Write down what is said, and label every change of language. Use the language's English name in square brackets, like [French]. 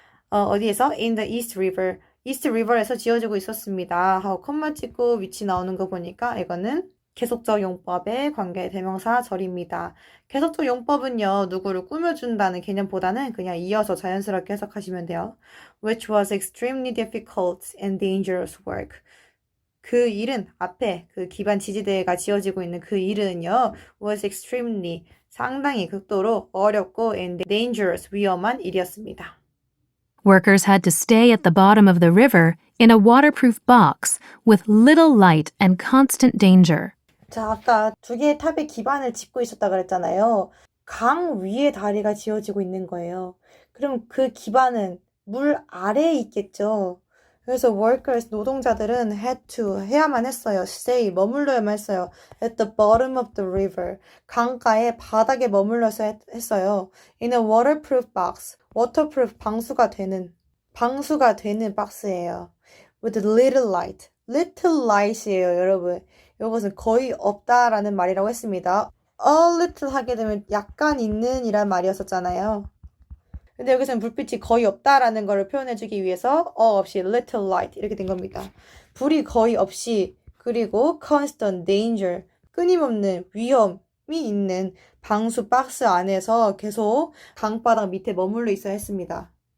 [English] 어디에서? In the East River. [Korean] East River에서 지어지고 있었습니다. 하고 콤마 찍고 위치 나오는 거 보니까 이거는 계속적 용법의 관계 대명사 절입니다. 계속적 용법은요, 누구를 꾸며준다는 개념보다는 그냥 이어서 자연스럽게 해석하시면 돼요. [English] Which was extremely difficult and dangerous work. [Korean] 그 일은 앞에 그 기반 지지대가 지어지고 있는 그 일은요, was extremely 상당히 극도로 어렵고 and dangerous 위험한 일이었습니다. [English] Workers had to stay at the bottom of the river in a waterproof box with little light and constant danger. [Korean] 자, 아까 두 개의 탑의 기반을 짓고 있었다 그랬잖아요. 강 위에 다리가 지어지고 있는 거예요. 그럼 그 기반은 물 아래에 있겠죠. 그래서 workers, 노동자들은 had to, 해야만 했어요. stay, 머물러야만 했어요. at the bottom of the river, 강가의 바닥에 머물러서 했어요. in a waterproof box, waterproof, 방수가 되는 박스예요. [English] with little light, little light이에요, 여러분. [Korean] 이것은 거의 없다라는 말이라고 했습니다. a little 하게 되면 약간 있는 이란 말이었었잖아요. 근데 여기서는 불빛이 거의 없다라는 것을 표현해주기 위해서 없이 little light 이렇게 된 겁니다. 불이 거의 없이 그리고 constant danger 끊임없는 위험이 있는 방수 박스 안에서 계속 강바닥 밑에 머물러 있어야 했습니다.